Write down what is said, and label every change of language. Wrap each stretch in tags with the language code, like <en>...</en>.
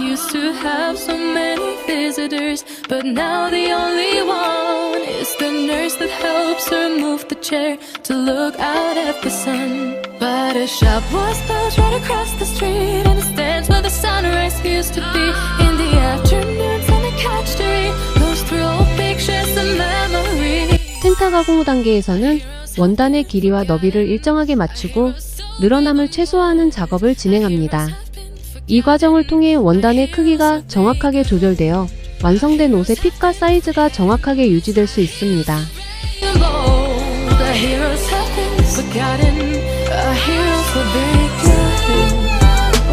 <en>Used to have so many visitors, but now the only one is the nurse that helps her move the chair to look out at the sun. But a shop was built right across the street, and it stands where the sunrise used to be. In the afternoons on the couch to read, goes through old pictures and memories.</en> <ko>텐타 가공 후 단계에서는 원단의 길이와 너비를 일정하게 맞추고 늘어남을 최소화하는 작업을 진행합니다. 이 과정을 통해 원단의 크기가 정확하게 조절되어 완성된 옷의 핏과 사이즈가 정확하게 유지될 수 있습니다.</ko> <en>The heroes have been forgotten, our heroes were very good.</en>